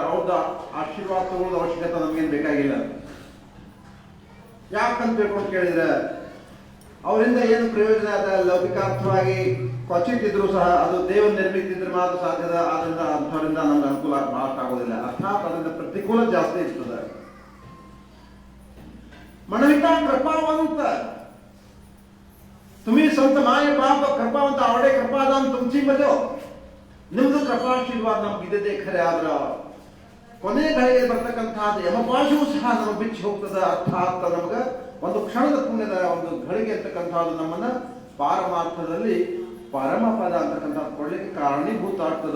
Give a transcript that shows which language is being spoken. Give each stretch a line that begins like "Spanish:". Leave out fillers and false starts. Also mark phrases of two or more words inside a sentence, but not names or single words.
Kannada: ಅವ್ರದ ಆಶೀರ್ವಾದ ತಗೊಳ್ಳೋದು ಅವಶ್ಯಕತೆ ನಮಗೇನು ಬೇಕಾಗಿಲ್ಲ. ಯಾಕಂತ ಬೇಕು ಅಂತ ಕೇಳಿದ್ರೆ ಅವರಿಂದ ಏನು ಪ್ರಯೋಜನ ಅದ ಲೌಕಿಕಾರ್ಥವಾಗಿ ಕ್ವಚಿತ್ ಇದ್ರೂ ಸಹ ಅದು ದೇವ ನಿರ್ಮಿತಿದ್ರೆ ಮಾತ್ರ ಸಾಧ್ಯದ. ಆದ್ರಿಂದ ಅಂಥವರಿಂದ ನಮ್ಗೆ ಅನುಕೂಲ ಬಹಳಷ್ಟು ಆಗೋದಿಲ್ಲ. ಅರ್ಥಾತ್ ಅದರಿಂದ ಪ್ರತಿಕೂಲ ಜಾಸ್ತಿ ಇರ್ತದೆ.
Marathi: मनविता कृपावंत तुम्ही संत माय बाप कृपावंत आवडे कृपादान तुमची मध्ये
Kannada: ನಿಮ್ದು ಕೃಪಾಶೀರ್ವಾದ ನಮ್ಗಿದೆ ಖರೆ. ಆದ್ರ ಕೊನೆ ಗಳಿಗೆ ಬರ್ತಕ್ಕಂಥದ್ದು ಯಮಪಾಶವು ಸಹ ನಮಗೆ ಬಿಚ್ಚಿ ಹೋಗ್ತದೆ. ಅರ್ಥಾತ್ ನಮಗೆ ಒಂದು ಕ್ಷಣದ ಪುಣ್ಯದ ಒಂದು ಗಳಿಗೆ ಅಂತಕ್ಕಂಥದ್ದು ನಮ್ಮನ್ನ ಪಾರಮಾರ್ಥದಲ್ಲಿ ಪರಮಪದ ಅಂತಕ್ಕಂಥದ್ದು ಕೊಡ್ಲಿಕ್ಕೆ ಕಾರಣೀಭೂತ ಆಗ್ತದ.